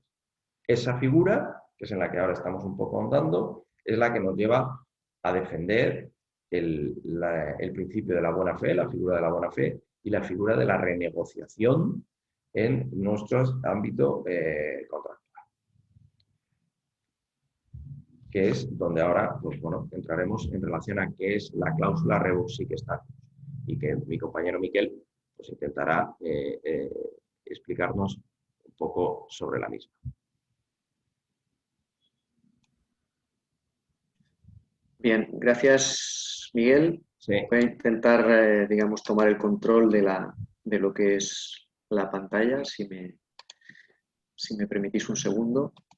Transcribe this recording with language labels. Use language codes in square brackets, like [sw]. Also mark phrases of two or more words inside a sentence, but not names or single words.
[es] Esa figura, que es en la que ahora estamos un poco ahondando, es la que nos lleva a defender el principio de la buena fe, la figura de la buena fe, y la figura de la renegociación en nuestro ámbito contractual. Que es donde ahora, pues bueno, entraremos en relación a qué es la cláusula [la] rebus sic stantibus [es] y que mi compañero Miquel pues intentará explicarnos un poco sobre la misma. Bien, gracias Miguel. Sí. Voy a intentar, digamos, tomar el control de lo que es la pantalla, si me permitís un segundo.